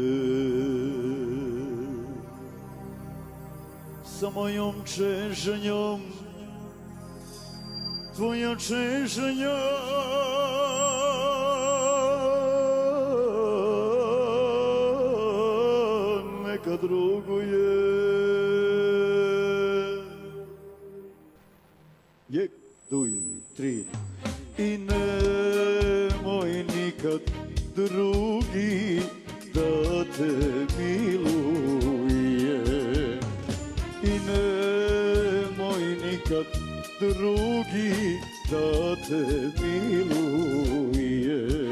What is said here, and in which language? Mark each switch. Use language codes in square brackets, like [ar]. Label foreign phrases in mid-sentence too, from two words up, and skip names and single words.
[sr] Sa mojom čežnjom tvoja čežnja neka druguje. [rom] Jek, duj, tri. [sr] I nemoj nikad drugi da te miluje. I nemoj nikad drugi da te miluje.